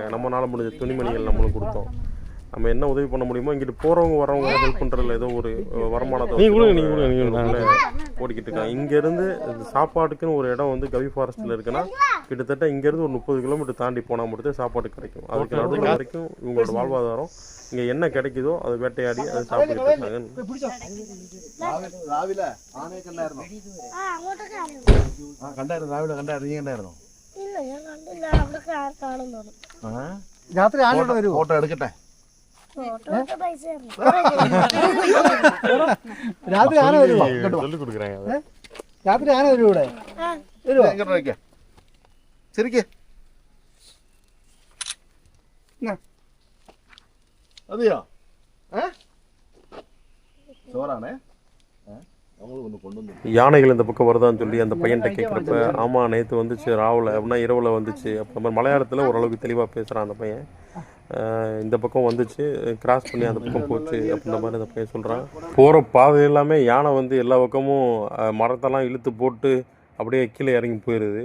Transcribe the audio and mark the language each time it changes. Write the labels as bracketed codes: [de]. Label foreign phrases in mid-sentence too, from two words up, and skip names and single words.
[ta] நம்மளால் முடிஞ்ச துணிமணிகள் நம்மளும் கொடுத்தோம். நம்ம என்ன உதவி பண்ண முடியுமோ இங்கிட்டு போகிறவங்க வரவங்க ஹெல்ப் பண்ணுறதுல ஏதோ ஒரு வருமானத்தை ஓடிக்கிட்டு இருக்காங்க. இங்கேருந்து சாப்பாட்டுக்குன்னு ஒரு இடம் வந்து கவி ஃபாரஸ்ட்டில் இருக்குன்னா கிட்டத்தட்ட இங்கேருந்து ஒரு 30 கிலோமீட்டர் தாண்டி போனால் மட்டும் சாப்பாடு கிடைக்கும். அதுக்கு நடுவில் வரைக்கும் இவங்களோட வாழ்வாதாரம் இங்கே என்ன கிடைக்குதோ அதை வேட்டையாடி அதை சாப்பிட்டுக்கிட்டு இருக்காங்க. [ml] ഫോട്ടോ എടുക്കട്ടെ. രാത്രി ആന വരുമോ? രാത്രി ആന വരും ഇവിടെ. ശരിക്ക് അതെയോ? ചോറാണേ. [ta] யானைகள் இந்த பக்கம் வருதான்னு சொல்லி அந்த பையன்கிட்ட கேட்குறப்ப ஆமாம் நேற்று வந்துச்சு ராவில் அப்படின்னா இரவில் வந்துச்சு. அப்போ மலையாளத்தில் ஓரளவுக்கு தெளிவாக பேசுகிறான் அந்த பையன். இந்த பக்கம் வந்துச்சு, கிராஸ் பண்ணி அந்த பக்கம் போச்சு அப்படின்ற மாதிரி அந்த பையன் சொல்கிறான். போகிற பாதை எல்லாமே யானை வந்து எல்லா பக்கமும் மரத்தெல்லாம் இழுத்து போட்டு அப்படியே கீழே இறங்கி போயிடுது.